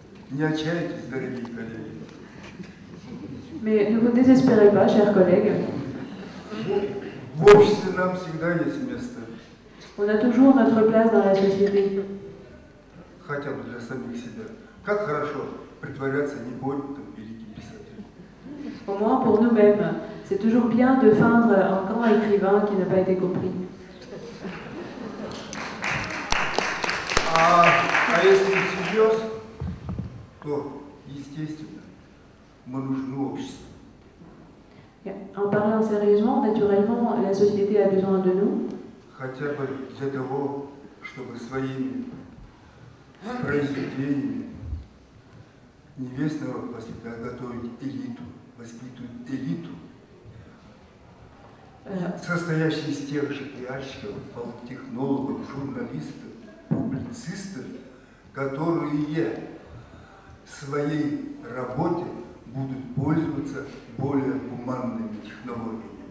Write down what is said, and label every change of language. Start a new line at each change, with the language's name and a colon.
Russian: Не отчаяйтесь, дорогие коллеги.
French: Mais ne vous désespérez pas, chers collègues.
Russian: В обществе нам всегда есть место.
French: On a toujours notre place dans la société.
Russian: Хотя бы для самих себя. Как хорошо притворяться непонятым великим писателем.
French: Au moins pour nous-mêmes. C'est toujours bien de feindre un grand écrivain qui n'a pas été compris.
Russian: А если всерьез, то, естественно, мы нужны обществу.
French: En parlant sérieusement, naturellement, la société a besoin de nous.
Russian: Хотя бы для того, чтобы своими произведениями не весь народ воспитать, а готовить элиту, воспитывать элиту, состоящую из тех же пиарщиков, политтехнологов, журналистов, публицистов, которые в своей работе будут пользоваться более гуманными технологиями.